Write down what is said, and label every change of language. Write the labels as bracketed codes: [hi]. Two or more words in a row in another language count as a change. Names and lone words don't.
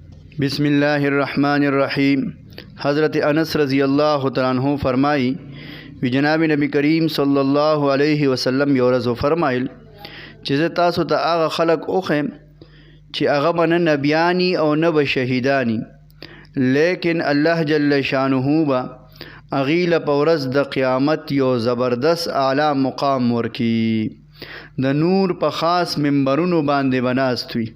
[ar] بسم الله الرحمن الرحیم. [ps] حضرت انس [ar] رضی اللہ تعالیٰ عنہ [ps] فرمائی وی جناب نبی کریم [ar] صلی اللہ علیہ وسلم [ps] یو ورځ فرمایل چې زه تاسو ته هغه خلق اوخم چې هغه به نه نبیانی او نه به شهیدانی، لیکن الله [ar] جل شانه [ps] به هغوی له په ورځ د قیامت یو زبردست اعلی مقام ورکي، د نور په خاص منبرونو باندې به ناست وي.